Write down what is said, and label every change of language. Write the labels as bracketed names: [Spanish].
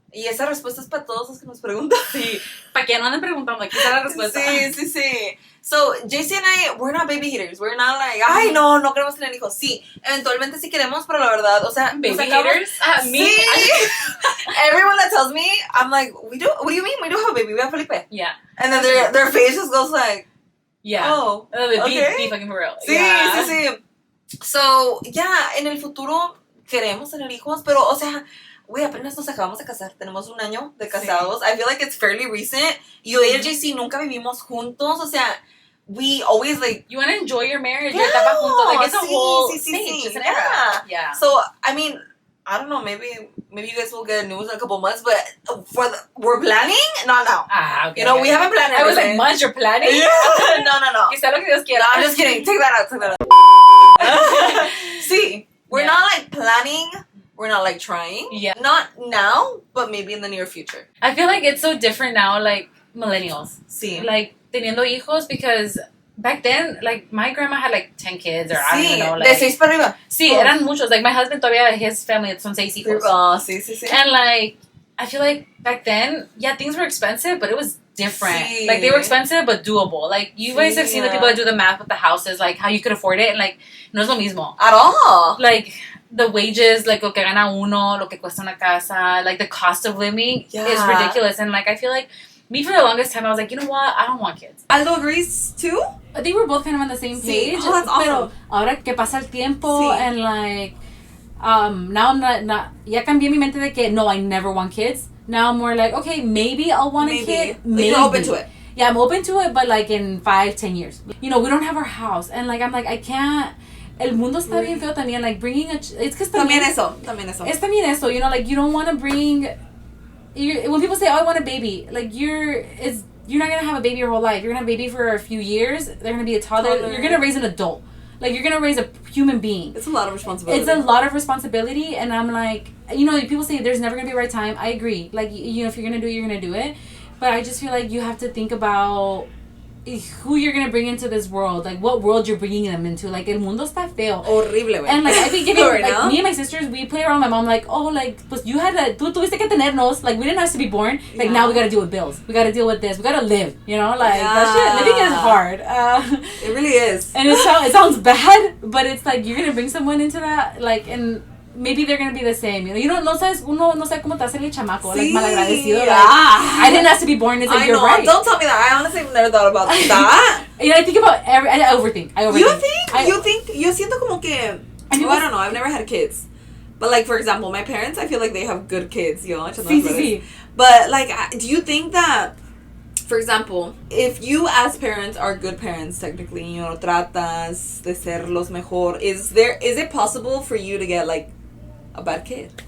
[Spanish] Y esa respuesta es para todos los que nos preguntan. Sí. Para que no anden preguntando, aquí está la respuesta. Sí. [English] So, JC and I, we're not baby haters. We're not like, [Spanish] ay, no queremos tener hijos. Sí, eventualmente sí queremos, pero la verdad, o sea... [English] Baby haters? Me? [Spanish] Sí. [English] Everyone that tells me, I'm like, we do? What do you mean? We do have a baby. We have Felipe. Yeah. And then their face just goes like... Yeah. Oh, okay. Be fucking for real. [Spanish] Sí. So, yeah, en el futuro queremos tener hijos, pero, o sea... Güey, apenas nos acabamos de casar. Tenemos 1 año de casados. [English] Sí. I feel like it's fairly recent. [Spanish] Yo y el JC nunca vivimos juntos. [English] O sea, we always like... You want to enjoy your marriage. Your [Spanish] etapa juntos. [English] Like, it's a whole stage. It's an era. Yeah. So, I mean, I don't know. Maybe you guys will get news in a couple months. But we're planning? Not now. Okay. You know, we haven't planned anything. I was like, months you're planning? Yeah. No. [Spanish] Quizá lo que Dios quiera. [English] No, I'm just kidding. Take that out. See, we're not like planning... We're not like trying. Yeah. Not now, but maybe in the near future. I feel like it's so different now, like millennials. [Spanish] Sí. [English] Like [Spanish] teniendo hijos, [English] because back then, like my grandma had like 10 kids or I don't even know. Like, [Spanish] de 6 para arriba. Sí, eran muchos. [English] Like my husband todavía, his family [Spanish] son 6 hijos. Oh, sí. [English] And like, I feel like back then, yeah, things were expensive, but it was different. [Spanish] Sí. [English] Like they were expensive, but doable. Like you guys have seen the people that do the math with the houses, like how you could afford it, and like [Spanish] no es lo mismo. [English] At all. Like the wages, like [Spanish] lo que gana uno, lo que cuesta una casa, [English] like the cost of living is ridiculous. And like I feel like me for the longest time I was like, you know what, I don't want kids. Aldo agrees too. I think we're both kind of on the same page. Oh, that's awesome. [Spanish] Pero ahora que pasa el tiempo [English] and like now I'm not [Spanish] ya cambié mi mente de que no, [English] I never want kids. Now I'm more like, okay, maybe I'll want a kid. Maybe. You're open to it. Yeah, I'm open to it, but like in 5-10 years. You know, we don't have our house, and like I'm like, I can't. [Spanish] El mundo está bien feo también, [English] like bringing it's because [Spanish] también eso. Es también eso, [English] you know, like you don't want to bring. When people say, "Oh, I want a baby," like you're not gonna have a baby your whole life. You're gonna have a baby for a few years. They're gonna be a toddler. You're gonna raise an adult. Like you're gonna raise a human being. It's a lot of responsibility. It's a lot of responsibility, and I'm like, you know, people say there's never gonna be a right time. I agree. Like you know, if you're gonna do it, you're gonna do it. But I just feel like you have to think about who you're gonna bring into this world, like what world you're bringing them into. [Spanish] Like el mundo está feo. Horrible, güey. [English] And like I think giving like me and my sisters, we play around with my mom like, oh, like pues you had to, [Spanish] tú tuviste que tenernos, [English] like we didn't have to be born. Like now we gotta deal with bills. We gotta deal with this. We gotta live. You know, like that shit. Living is hard. It really is. And it sounds bad, but it's like you're gonna bring someone into that, like and. Maybe they're gonna be the same, you know. [Spanish] Uno no sabe cómo te hace el chamaco, like malagradecido. [English] Like, I didn't have to be born. It's like you're right. Don't tell me that. I honestly have never thought about that. You know, I think about I overthink. You think? [Spanish] Yo siento como que. [English] I don't know. I've never had kids, But, like, for example, my parents, I feel like they have good kids, yo. [Spanish] Sí. [English] But, like, do you think that, for example, if you as parents are good parents, technically, you know, [Spanish] tratas de ser los mejor, [English] is it possible for you to get, like, a bad kid?